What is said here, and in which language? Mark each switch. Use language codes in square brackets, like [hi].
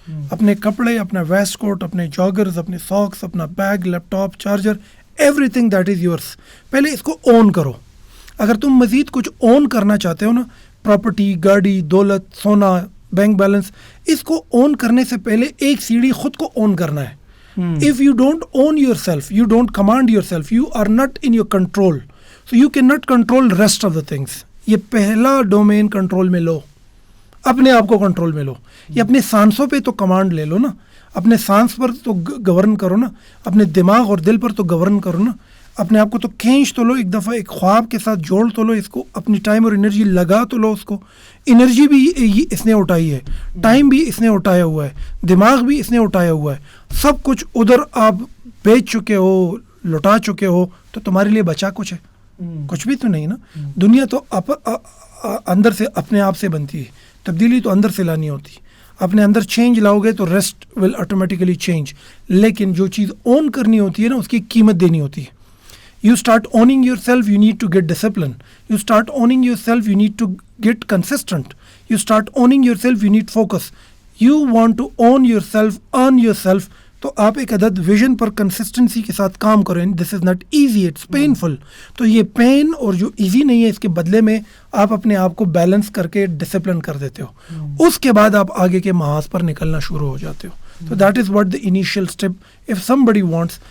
[ur] اپنے کپڑے، اپنا ویسٹ کوٹ، اپنے جاگرز، اپنے ساکس، اپنا bag, leap top, charger, [en] Everything that is yours. [ur] پہلے اس کو اون کرو. اگر تم مزید کچھ اون کرنا چاہتے ہو نا، پراپرٹی، گاڑی، دولت، سونا، بینک بیلنس، اس کو اون کرنے سے پہلے ایک سیڑھی خود کو اون کرنا ہے. [en] If you don't own yourself, you don't command yourself, you are not in your control. So you cannot control rest of the things. [ur] یہ پہلا ڈومین کنٹرول میں لو، اپنے آپ کو کنٹرول میں لو. یہ اپنے سانسوں پہ تو کمانڈ لے لو نا، اپنے سانس پر تو گورن کرو نا، اپنے دماغ اور دل پر تو گورن کرو نا. اپنے آپ کو تو کھینچ تو لو، ایک دفعہ ایک خواب کے ساتھ جوڑ تو لو اس کو، اپنی ٹائم اور انرجی لگا تو لو اس کو. انرجی بھی اس نے اٹھائی ہے، ٹائم بھی اس نے اٹھایا ہوا ہے، دماغ بھی اس نے اٹھایا ہوا ہے. سب کچھ ادھر آپ بیچ چکے ہو، لٹا چکے ہو، تو تمہارے لیے بچا کچھ ہے؟ کچھ بھی تو نہیں نا. دنیا تو اندر سے اپنے آپ سے بنتی ہے، تبدیلی تو اندر سے لانی ہوتی ہے. اپنے اندر چینج لاؤ گے تو [en] Rest will automatically change. [ur] لیکن جو چیز اون کرنی ہوتی ہے نا، اس کی قیمت دینی ہوتی ہے. [en] You start owning yourself, you need to get discipline. You start owning yourself, you need to get consistent. You start owning yourself, you need focus. You want to own yourself, earn yourself. [ur] تو آپ ایک عدد vision پر consistency کے ساتھ کام کریں. [en] This is not easy, it's painful. [ur] تو یہ pain اور جو ایزی نہیں ہے، اس کے بدلے میں آپ اپنے آپ کو بیلنس کر کے ڈسپلن کر دیتے ہو. اس کے بعد آپ آگے کے محاذ پر نکلنا شروع ہو جاتے ہو. تو [en] That is what the initial step of somebody wants.